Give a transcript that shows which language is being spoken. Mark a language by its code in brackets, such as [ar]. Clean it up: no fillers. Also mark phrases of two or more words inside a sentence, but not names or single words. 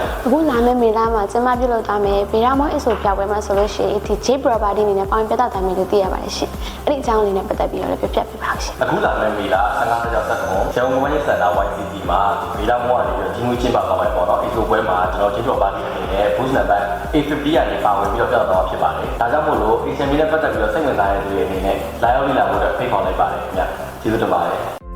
[my] ။အခုလာမယ့်မေလမှာကျမပြုလုပ်သွားမယ်ဗေဒါမော Expo ပြပွဲမှာဆိုလို့ရှိရင်ဒီ J Property အနေနဲ့ပေါင်းပြသသွားမယ်လို့သိရပါတယ်ရှင်။အဲ့ဒီအကြောင်းလေးနဲ့ပတ်သက်ပြီးတော့လည်းပြပြပေးပါဦးရှင် ။အခုလာမယ့်မေလ15ရက်ဆက်ကုန်ကျောင်းဝင်းစင်တာ YCT မှာဗေဒါမောကနေပြီးတော့ဒီငွေချင်းပါသွားမယ်ပေါ့နော်။ Expo ပွဲမှာကျွန်တော် J Property အနေနဲ့ [en] booth number A50 [my] ကနေပါဝင်ပြီးတော့ပြသသွားဖြစ်ပါတယ်။ဒါကြောင့်မို့လို့ agent တွေနဲ့ပတ်သက်ပြီးတော့စိတ်ဝင်စားတဲ့သူတွေအနေနဲ့လာရောက်လေ့လာဖို့အတွက်ဖိတ်ခေါ်လိုက်ပါတယ်ခင်ဗျ။ကျေးဇူးတင်ပါတယ်။